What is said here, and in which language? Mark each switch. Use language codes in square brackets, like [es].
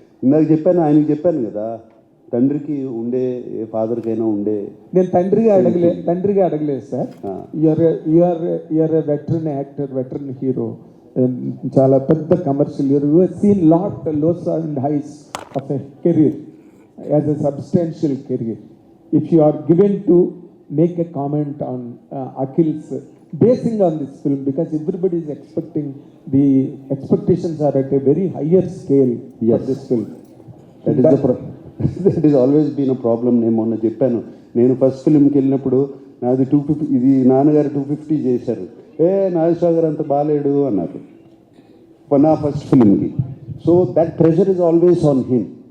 [te] ఇందాక చెప్పాను, ఆయనకి చెప్పాను కదా, తండ్రికి ఉండే ఏ ఫాదర్కైనా ఉండే. నేను తండ్రిగా అడగలేదు sir. [en] you are veteran actor, veteran hero, [te] చాలా పెద్ద commercial. [en] You seen lot lows and highs of a career as a substantial career. If you are given to make a comment on Akhil's basing on this film, because everybody is expecting, the expectations are at a very higher scale for this film. That is always been a problem. [te] నేను మొన్న చెప్పాను, నేను first ఫిల్మ్కి వెళ్ళినప్పుడు నాది 250, ఇది నాన్నగారు 250 చేశారు, నాగేశ్వర గారు అంత బాగాలేడు అన్నారు నా first ఫిల్మ్కి. [en] So that pressure is always on him.